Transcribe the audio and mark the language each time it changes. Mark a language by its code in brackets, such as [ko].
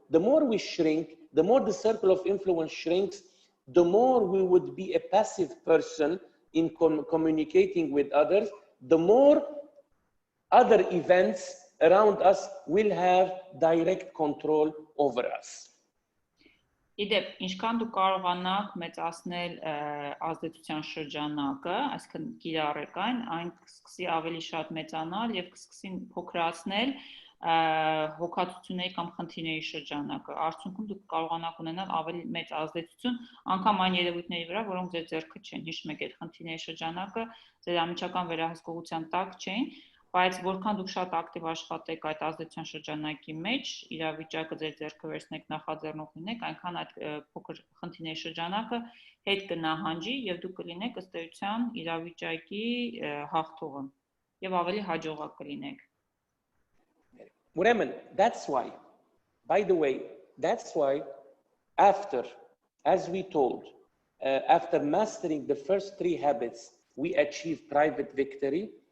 [en] The more we shrink, the more the circle of influence shrinks, the more we would be a passive person in communicating with others, the more other events around us will have direct control over us. [hy] Իդեպ, ինչքան դուք կարողանաք մեծացնել ազդեցության շրջանակը, այսինքն կիրառեք այն կսկսի ավելի շատ մեծանալ եւ կսկսի փոքրացնել հոգացությունների կամ խնդիրների շրջանակը, արդյունքում դուք կարողանաք ունենալ ավելի մեծ ազդեցություն անգամ այն երևույթների վրա, որոնք ձեր ձեռքը չեն։ Հիշում եք, այդ խնդիրների շրջանակը ձեր անմիջական վերահսկողության տակ չէին, բայց որքան դուք շատ ակտիվ աշխատեք այդ ազդեցության շրջանակի մեջ, իրավիճակը ձեր ձեռքը վերցնեք, նախաձեռնող լինեք, այնքան այդ փոքր խնդիրների շրջանակը հետ կնահանջի եւ դուք կլինեք ըստ էության իրավիճակի հաղթողը եւ ավելի հաջողակ կլինեք։ [en] Ուրեմն, that's why, by the way, that's why after, as we told, after mastering the first 3 habits, we achieve private victory.